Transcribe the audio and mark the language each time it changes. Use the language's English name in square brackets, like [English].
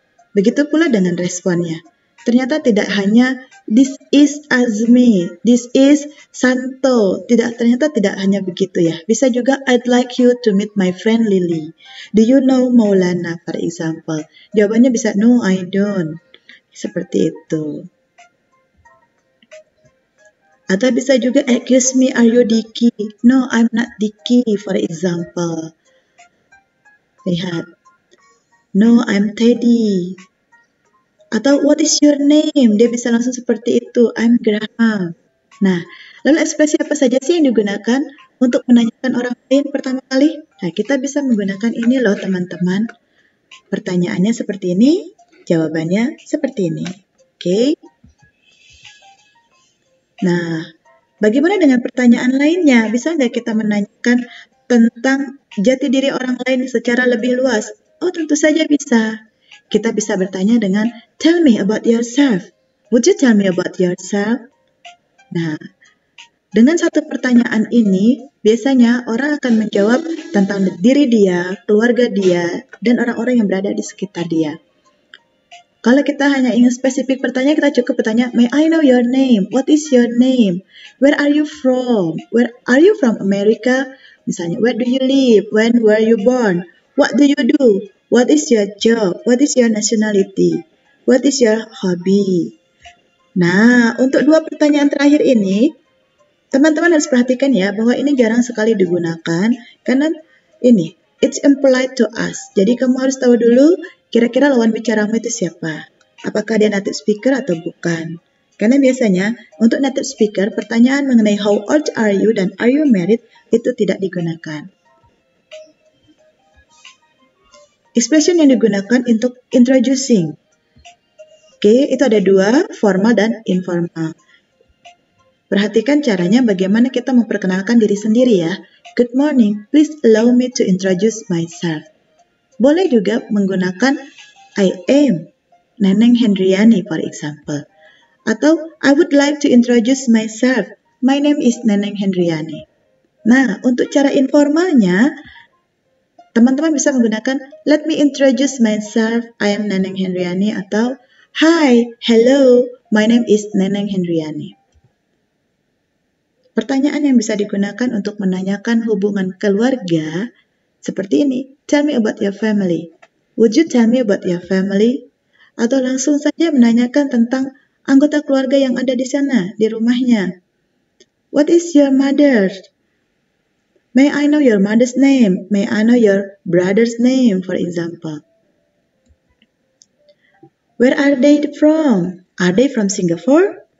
[Indonesian] Begitu pula dengan responnya. Ternyata tidak hanya [English] this is Azmi, this is Santo. [Indonesian] Ternyata tidak hanya begitu ya. Bisa juga [English] I'd like you to meet my friend Lily. Do you know Maulana, for example? [Indonesian] Jawabannya bisa [English] no, I don't. [Indonesian] Seperti itu. Atau bisa juga [English] excuse me, are you Dicky? No, I'm not Dicky, for example. Lihat. No, I'm Teddy. Atau what is your name? [Indonesian] Dia bisa langsung seperti itu. [English] I'm Graham. [Indonesian] Nah, lalu ekspresi apa saja sih yang digunakan untuk menanyakan orang lain pertama kali? Nah, kita bisa menggunakan ini loh teman-teman. Pertanyaannya seperti ini, jawabannya seperti ini. Oke. Nah, bagaimana dengan pertanyaan lainnya? Bisa nggak kita menanyakan tentang jati diri orang lain secara lebih luas? Oh, tentu saja bisa. Kita bisa bertanya dengan [English] tell me about yourself. Would you tell me about yourself? [Indonesian] Nah, dengan satu pertanyaan ini, biasanya orang akan menjawab tentang diri dia, keluarga dia, dan orang-orang yang berada di sekitar dia. Kalau kita hanya ingin spesifik pertanyaan, kita cukup bertanya, [English] may I know your name? What is your name? Where are you from? Where are you from America? Misalnya, where do you live? When were you born? What do you do? What is your job? What is your nationality? What is your hobby? [Indonesian] Nah, untuk dua pertanyaan terakhir ini, teman-teman harus perhatikan ya, bahwa ini jarang sekali digunakan, karena ini, [English] It's impolite to ask. [Indonesian] Jadi kamu harus tahu dulu kira-kira lawan bicaramu itu siapa. Apakah dia native speaker atau bukan. Karena biasanya untuk native speaker pertanyaan mengenai [English] how old are you [Indonesian] dan [English] are you married [Indonesian] itu tidak digunakan. Expression yang digunakan untuk introducing. Oke, itu ada dua, formal dan informal. Perhatikan caranya bagaimana kita memperkenalkan diri sendiri ya. [English] Good morning, please allow me to introduce myself. [Indonesian] Boleh juga menggunakan [English] I am Neneng Hendriani for example. Atau I would like to introduce myself. My name is Neneng Hendriani. [Indonesian] Nah, untuk cara informalnya, teman-teman bisa menggunakan [English] let me introduce myself, I am Neneng Hendriani atau hi, hello, my name is Neneng Hendriani. [Indonesian] Pertanyaan yang bisa digunakan untuk menanyakan hubungan keluarga seperti ini. [English] Tell me about your family. Would you tell me about your family? [Indonesian] Atau langsung saja menanyakan tentang anggota keluarga yang ada di sana, di rumahnya. [English] What is your mother? May I know your mother's name? May I know your brother's name, for example? Where are they from? Are they from Singapore?